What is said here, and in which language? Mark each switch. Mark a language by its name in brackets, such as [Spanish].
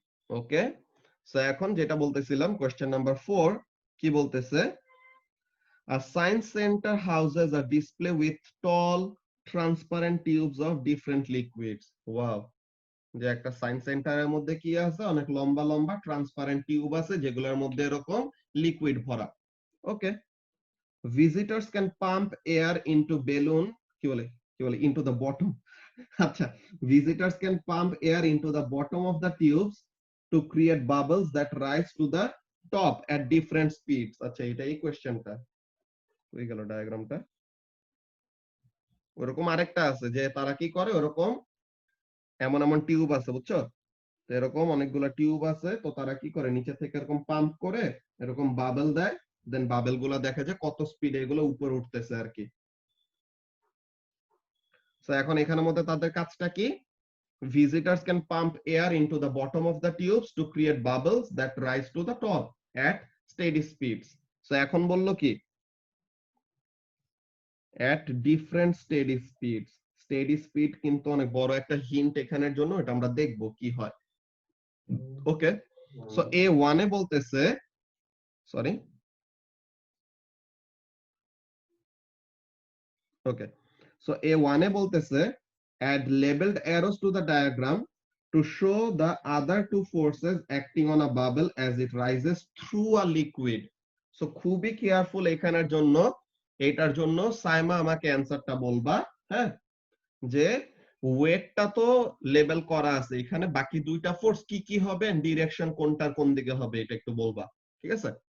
[Bangla] ওকে, so এখন যেটা বলতেছিলাম কোশ্চেন নাম্বার 4 কি বলতেছে, [English] a science center houses a display with tall transparent tubes of different liquids. [Bangla] Wow, যে একটা সায়েন্স সেন্টারের মধ্যে কি আছে, অনেক লম্বা লম্বা ট্রান্সপারেন্ট টিউব আছে যেগুলোর মধ্যে এরকম লিকুইড ভরা। [English] okay, visitors can pump air into balloon, [Bangla] কি বলে [English] Into the bottom. আচ্ছা, visitors can pump air into the bottom of the tubes to create bubbles that rise to the top at different speeds. [Bangla] আচ্ছা, এটা এই কোশ্চেনটা হয়ে গেল ডায়াগ্রামটা। ওরকম আরেকটা আছে যে তারা কি করে, ওরকম এমন এমন টিউব আছে, বুঝছো? তো এরকম অনেকগুলা টিউব আছে, তো তারা কি করে নিচে থেকে এরকম পাম্প করে এরকম বাবেল দেয়, দেন বাবেল গুলা দেখে যে কত স্পিডে এগুলো উপরে উঠতেছে আর কি। তো এখন এখানের মধ্যে তাদের কাজটা কি, [English] visitors can pump air into the bottom of the tubes to create bubbles that rise to the top at steady speeds. So [Bangla] এখন বললো কি, [English] at different steady speeds. [Bangla] steady speed কিন্তু অনেক বড় একটা হিন্ট এখানের জন্য, এটা আমরা দেখব কি হয়। [English] okay, [Bangla] সো A1 এ বলতেছে, [English] Sorry, okay, so A1 এ বলতেছে add labeled arrows to the diagram to show the other two forces acting on a bubble as it rises through a liquid. [Bangla] So খুবই কেয়ারফুল এখানের জন্য, এটার জন্য সাইমা আমাকে অ্যানসারটা বলবা। হ্যাঁ, যে ওয়েটটা তো লেবেল করা আছে, এখানে বাকি দুইটা ফোর্স কি কি হবে, ডিরেকশন কোনটার কোন দিকে হবে এটা একটু বলবা, ঠিক আছে?